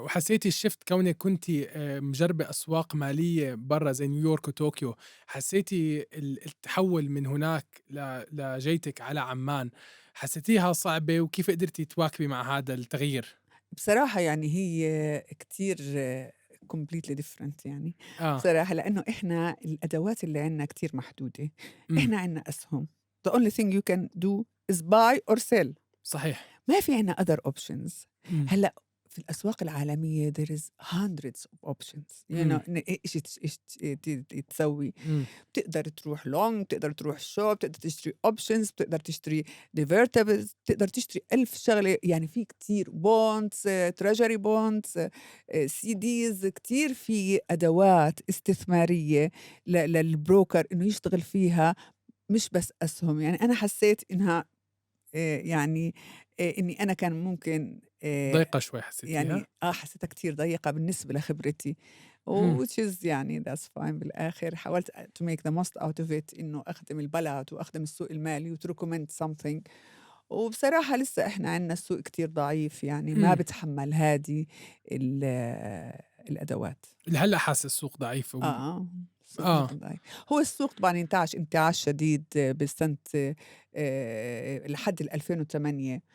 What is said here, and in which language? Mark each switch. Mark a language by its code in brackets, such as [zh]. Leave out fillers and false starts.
[ar] وحسيتي الشفت كونك كنتِ مجربة أسواق مالية برّا زي نيويورك وطوكيو، حسيتي التحول من هناك لجيتِك على عمان، حسيتيها صعبة وكيف قدرتِ تواكبي مع هذا التغيير؟ بصراحة يعني هي كتير [en] completely different [ar] يعني آه. بصراحة لأنه إحنا الأدوات اللي عنا كتير محدودة. إمم. إحنا عنا أسهم [en] the only thing you can do is buy or sell. [ar] صحيح. ما في عنا [en] other options. إمم. [ar] هلأ في الأسواق العالمية [en] there is hundreds of options you um. know [ar] إن إيش تسوي. إمم. بتقدر تروح long بتقدر تروح short بتقدر تشتري options بتقدر تشتري derivatives بتقدر تشتري 1000 شغلة يعني في كتير bonds treasury bonds CDs كتير في أدوات استثمارية للبروكر إنه يشتغل فيها مش بس أسهم. يعني أنا حسيت إنها يعني إني أنا كان ممكن ضيقة شوي حسيتيها؟ يعني حسيتها كتير ضيقة بالنسبة لخبرتي إمم. [en] which is [ar] يعني [en] that's fine. [ar] بالآخر حاولت [en] to make the most out of it [ar] إنه أخدم البلد وأخدم السوق المالي [en] وto recommend something. [ar] وبصراحة لسه إحنا عندنا السوق كتير ضعيف، يعني ما إمم. بتحمّل هذه ال الأدوات. لهلّأ حاسس السوق ضعيف السوق آه. جدًا ضعيف. هو السوق طبعًا انتعاش شديد بسنة لحد 2008